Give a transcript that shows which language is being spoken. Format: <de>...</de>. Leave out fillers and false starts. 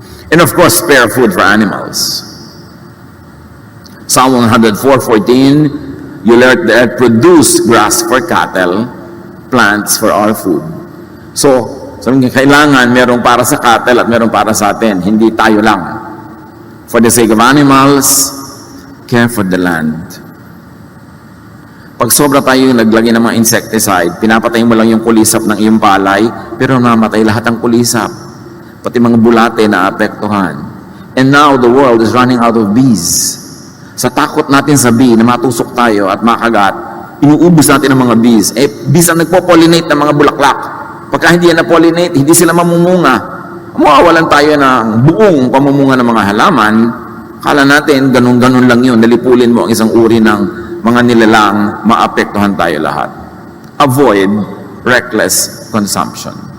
<en>And of course, spare food for animals. Psalm 104:14, You let the earth produce grass for cattle, plants for our food.</en> <tl>So, sabi nga, kailangan merong para sa cattle at merong para sa atin. Hindi tayo lang.</tl> <en>For the sake of animals, care for the land.</en> <tl>Pag sobra tayo yung naglagay ng mga insecticide, pinapatay mo lang yung kulisap ng iyong palay, pero namatay lahat ng kulisap. Pati mga bulate na apektuhan.</tl> <en>And now, the world is running out of bees.</en> <tl>Sa takot natin sa bee na matusok tayo at makagat, inuubos natin ang mga bees. Bees ang nagpo-pollinate ng mga bulaklak. Pagka hindi yan na-pollinate, hindi sila mamumunga. Mawawalan tayo ng buong pamumunga ng mga halaman. Kala natin, ganun-ganun lang yun. Nalipulin mo ang isang uri ng mga nilalang, maapektuhan tayo lahat.</tl> <en>Avoid reckless consumption.</en>